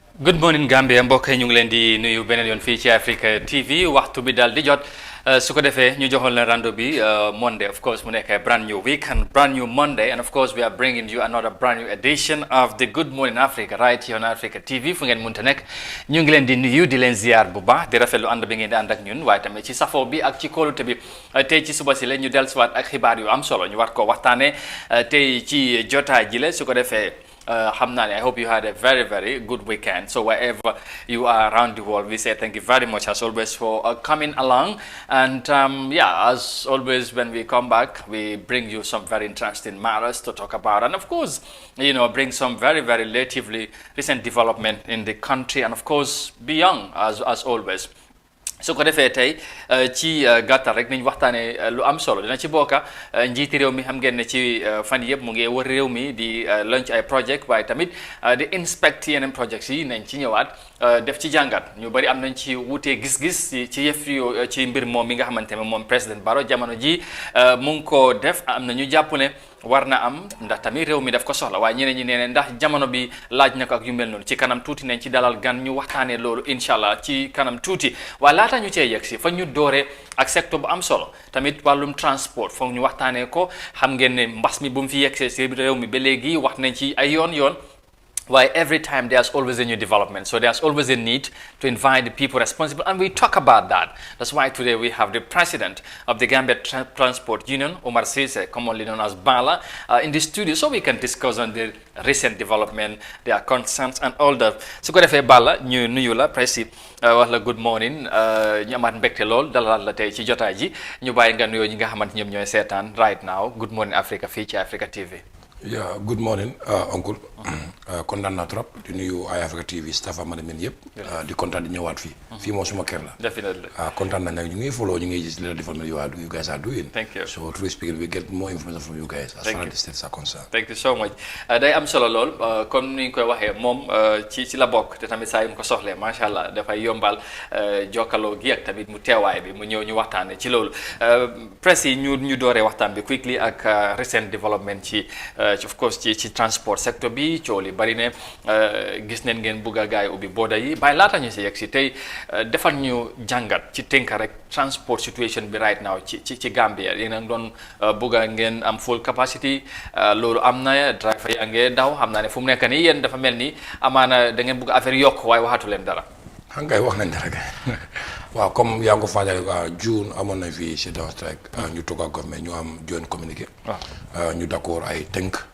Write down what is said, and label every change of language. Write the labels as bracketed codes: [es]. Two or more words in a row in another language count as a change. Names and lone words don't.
[en] Good morning Gambia [wo] mbokk yi ñu ngi leen di nuyu beneen yoon fii ci Africa TV waxtu bi daal di jot su ko defee ñu joxoon leen rando bi [en] Monday of course [wo] mu nekk [en] brand new week and brand new Monday and of course we are bringing you another brand new edition of the Good Morning Africa right here on Africa TV [wo] fu ngeen mënta nekk ñu ngi leen di nuyu di leen ziar bu baax di rafetlu ànd bi ngeen di ànd ak ñun waaye tamit ci safoo bi ak ci kóolute bi tey ci suba si la ñu dellusiwaat ak xibaar yu am solo ñu war ko waxtaanee tey ci jotaay ji la su ko defee. [en] I hope you had a very good weekend. So wherever you are around the world, we say thank you very much as always for coming along. And as always, when we come back, we bring you some very interesting matters to talk about, and of course, bring some very relatively recent development in the country, and of course beyond as always. [wo] su ko defee tey ci gàttal rek nañ waxtaanee lu am solo dina ci bokka njiiti réew mi xam ngeen ne ci fan yëpp mu ngi wër réew mi di launch ay project waaye tamit di inspect yeneen projects yi nañ ci ñëwaat def ci jàngat ñu bari am nañ ci wutee gis-gis ci yëf yu ci mbir moom mi nga xamante ne moom président Barrow jamono ji mu ngi ko def am na ñu jàpp ne war na am ndax tamit réew mi daf ko soxla waaye ñeneen ñi nee ne ndax jamono bi laaj na ko ak yu mel noonu ci kanam tuuti nañ ci dalal gan ñu waxtaanee loolu [ar] إن شاء الله [wo] ci kanam tuuti waaye laata ñu cee yegg si fa ñu dooree ak secteur bu am solo tamit wàllum transport foog ñu waxtaanee ko xam ngeen ne mbas mi bu mu fi yegg si réew mi ba léegi wax nañ ci ay yoon [en] why every time there's always a new development, so there's always a need to invite the people responsible, and we talk about that. That's why today we have the president of the Gambia Transport Union, Omar Sise, commonly known as Bala, in the studio, so we can discuss on the recent development, their concerns and all that. [wo] So ko defee Bala ñu nuyu la presi wax la [en] good morning [wo] ñu amaat mbégte lool dalal la tey ci jotaay ji ñu bàyyi nga nuyoo ñi nga xamante ñoom ñooy seetaan [en] right now Good Morning Africa [wo] fii ci Africa TV. [en] Yeah, good morning, uncle. [wo] Kontaan naa trop di nuyu ay Africa TV staff amane yëpp. di kontaan di ñëwaat fii. fii moo suma kër la. [en] Definitely. [wo] Kontaan nañ nag ñu ngi follow ñu ngi gis [en] little development you guys are doing. Thank you. So truly speaking, we get more information from you guys as far as the states are concerned. Thank you so much. [wo] Day am solo lool comme ni ñu koy waxee moom ci la bokk te tamit saa yu mu ko soxlee [ar] ما شاء الله [wo] dafay yombal jokkaloo gi ak tamit mu teewaay bi mu ñëw ñu waxtaanee ci loolu presse yi ñu dooree waxtaan bi quickly ak [en] recent development [wo] ci [en] of course [wo] ci [en] transport sector [wo] bi coow li bari ne gis neen ngeen bugg a gaay ubbi booda yi bàyyi laata ñu si yegg si tey defal ñu jàngat ci tënk rek [en] transport situation [wo] bi [en] right now [wo] ci Gambia yéen a ngi doon bugg a ngeen am [en] full capacity [wo] loolu am na driver yaa ngee daw xam naa ne fu mu nekk nii yéen dafa mel ni amaana da ngeen bugg affaire yokk waaye waxatu leen dara. xam nga wax nañ dara waaw comme yaa ngi ko fàttali June amoon nañ fi [en] sit down strike [wo] ñu toog ak government ñu am [en] joint communiqué. [wo] ñu d'accord ay tënk.